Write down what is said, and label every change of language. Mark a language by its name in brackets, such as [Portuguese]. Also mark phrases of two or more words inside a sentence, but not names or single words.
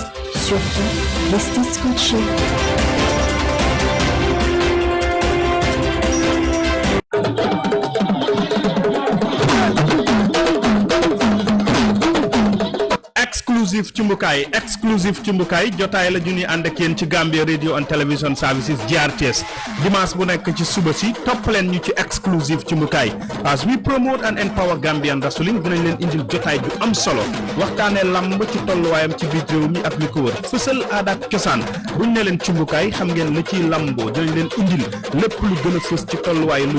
[French] Surtout, restez scotchés. [Wolof] exclusive cumbukaay jotaay la ñuy ànd ak yéen ci Gambia Radio and Television Services GRTS dimanche bu nekk ci suba si topp leen ñu ci exclusive cumbukaay [English] as we promote and empower Gambian wrestling [Wolof] dinañ leen indil jotaay ju am solo waxtaanee lamb ci tolluwaayam ci biir réew mi ak li ko wër fësal aada ak cosaan buñ ne leen cumbukaay xam ngeen la ciy lamboo dinañ leen indil lépp lu gën a fës ci tolluwaay luy